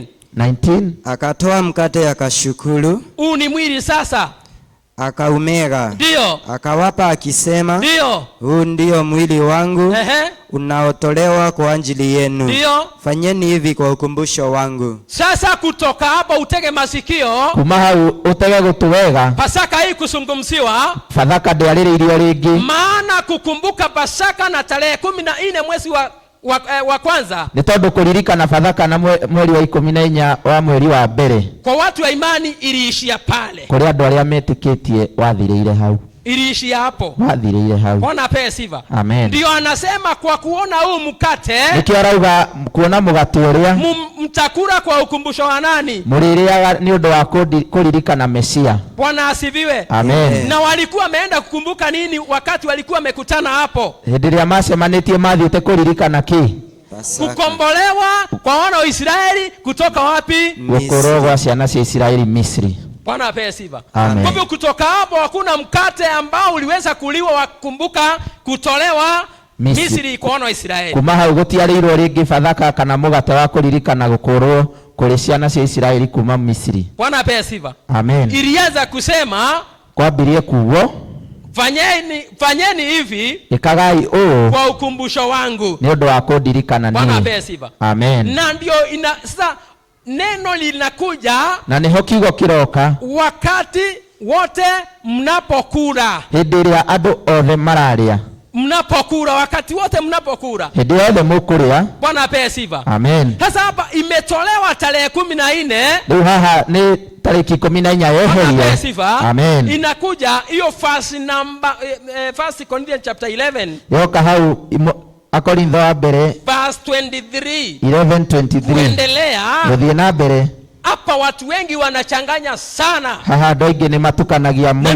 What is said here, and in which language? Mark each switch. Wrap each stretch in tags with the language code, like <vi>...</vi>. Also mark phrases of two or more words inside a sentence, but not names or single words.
<sw>19. Akatoa mkate akashukuru. Huu ni mwili sasa. Akaumega. Ndio. Akawapa akisema, ndio, huu ndio mwili wangu unaotolewa kwa ajili yenu. Ndio. Fanyeni hivi kwa ukumbusho wangu. Sasa kutoka hapa utege masikio.</sw> <ki>Kuma hau utege gutu wega.</ki> <sw>Pasaka hii kusungumziwa.</sw> <ki>Fathaka ndiarĩrĩirio rĩngĩ.</ki> <sw>Maana kukumbuka Pasaka na tarehe 14 mwezi wa kwanza.</sw> <ki>Nĩ tondũ kũririkana Fathaka na mweri wa 14 wa mweri wa mbere.</ki> <sw>Kwa watu wa imani iliishia pale.</sw> <ki>Kũrĩ andũ arĩa metĩkĩtie wathirĩire hau.</ki> <sw>Iliishia hapo.</sw> <ki>Wathirĩire hau.</ki> <sw>Bwana apewe sifa. Amen. Ndio anasema kwa kuona huu mkate.</sw> <ki>Nikio arauga kuona mugate ũrĩa.</ki> <sw>Mtakula kwa ukumbusho wa nani?</sw> <ki>Mũrĩrĩaga nĩ ũndũ wa kũririkana Mesia.</ki> <sw>Bwana asifiwe. Amen. Na walikuwa wameenda kukumbuka nini wakati walikuwa wamekutana hapo?</sw> <ki>Hĩndĩ ĩrĩa macemanĩtie mathiĩte kũririkana kĩ?</ki> <sw>Kukombolewa kwa wana wa Israeli kutoka wapi?</sw> <ki>Gũkũrwo gwa ciana cia Israeli Misri.</ki> <sw>Bwana apewe sifa. Amen. Kwa hivyo kutoka hapo hakuna mkate ambao uliweza kuliwa wakumbuka kutolewa Misri kwa wana wa Israeli.</sw> <ki>Kuma hau gũtiarĩirwo rĩngĩ Fathaka kana mũgate wa kũririkana gũkũrwo kũrĩ ciana cia Israeli kuma Misri.</ki> <sw>Bwana apewe sifa. Amen. Ilianza kusema</sw> <ki>kwambirie kuwo</ki> <sw>fanyeni hivi</sw> <ki>ikagai ũũ</ki> <sw>kwa ukumbusho wangu.</sw> <ki>Nĩ ũndũ wa kũndirikana niĩ.</ki> <sw>Bwana apewe sifa. Amen. Na ndio sasa neno linakuja</sw> <ki>na niho kiugo kĩroka</ki> <sw>wakati wote mnapokula.</sw> <ki>Hĩndĩ ĩrĩa andũ othe mararĩa.</ki> <sw>Mnapokula, wakati wote mnapokula.</sw> <ki>Hĩndĩ yothe mũkũrĩa.</ki> <sw>Bwana apewe sifa. Amen. Sasa hapa imetolewa tarehe 14.</sw> <ki>Rĩu haha nĩ tarĩki 14 yeherio. Amen.</ki> <sw>Inakuja hiyo</sw> <en>verse number 1 Corinthians chapter 11.</en> <ki>Yoka hau Akorintho wa mbere</ki> <en>verse 23. 11:23.</en> <sw>Kuendelea.</sw> <ki>Gũthiĩ na mbere.</ki> <sw>Hapa watu wengi wanachanganya sana.</sw> <ki>Haha andũ aingĩ nĩ matukanagia mũno.</ki>